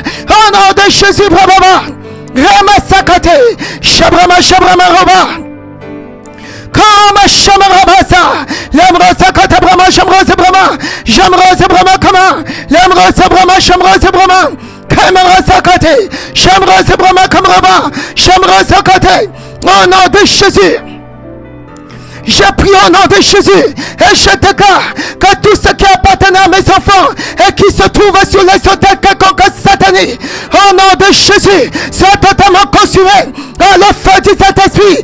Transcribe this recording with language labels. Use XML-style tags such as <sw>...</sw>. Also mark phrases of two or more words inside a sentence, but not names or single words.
<fr>Au nom de Jésus, Brava, Rama Sakate, Shabrama Shabrama Roba. Kama Shamarabasa, Lemra Sakata Brahma, Shamra Brahma, Jamra Brahma Kama, Lemra Brahma, Shamra Brahma. Kamara Sakate, Shamra Brahma Kamraba, Shamra Sakate, au nom de Jésus. Je prie au nom de Jésus et je déclare que tout ce qui appartient à mes enfants et qui se trouve sur les autels quelconque satanique, au nom de Jésus, soit totalement consumé dans le feu du Saint-Esprit.</fr>